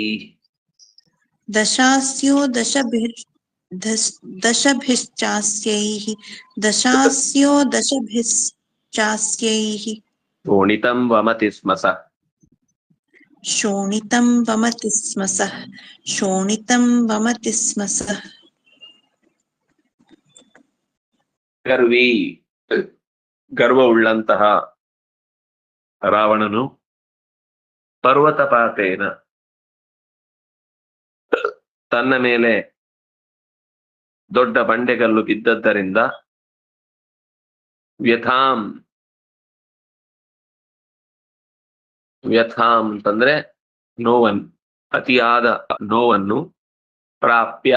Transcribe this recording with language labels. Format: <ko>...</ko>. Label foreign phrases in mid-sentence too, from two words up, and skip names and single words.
<sa>ದಶಾಸ್ಯೋ ದಶಭಿಶ್ಚಾಸ್ಯೈಃ ದಶಾಸ್ಯೋ ದಶಭಿಶ್ಚಾಸ್ಯೈಃ. ಶೋಣಿತಂ ವಮತಿ ಸ್ಮ ಸಃ ಶೋಣಿತಂ ವಮತಿ ಸ್ಮ ಸಃ.</sa> <kn>ಗರ್ವವುಳ್ಳಂತಹ ರಾವಣನು ಪರ್ವತಪಾತೇನ ತನ್ನ ಮೇಲೆ ದೊಡ್ಡ ಬಂಡೆಗಲ್ಲು ಬಿದ್ದದ್ದರಿಂದ ವ್ಯಥಾಂ ಅಂತಂದ್ರೆ ಅತಿಯಾದ ನೋವನ್ನು ಪ್ರಾಪ್ಯ.</kn>